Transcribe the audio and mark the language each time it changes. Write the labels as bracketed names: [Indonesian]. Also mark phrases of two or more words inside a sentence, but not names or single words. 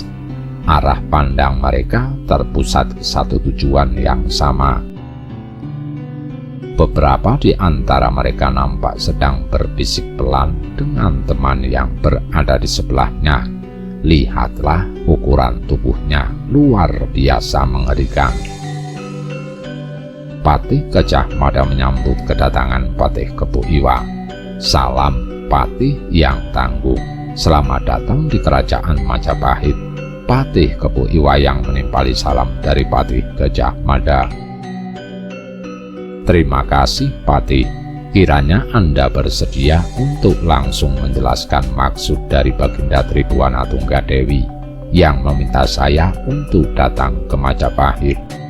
[Indonesian] Arah pandang mereka terpusat ke satu tujuan yang sama. Beberapa di antara mereka nampak sedang berbisik pelan dengan teman yang berada di sebelahnya. Lihatlah ukuran tubuhnya, luar biasa mengerikan. Patih Gajah Mada menyambut kedatangan Patih Kepu Iwa. Salam Patih yang tangguh, selamat datang di kerajaan Majapahit. Patih Kepu Iwa yang menimpali salam dari Patih Gajah Mada. Terima kasih Patih, kiranya Anda bersedia untuk langsung menjelaskan maksud dari Baginda Tribuana Tunggadewi yang meminta saya untuk datang ke Majapahit.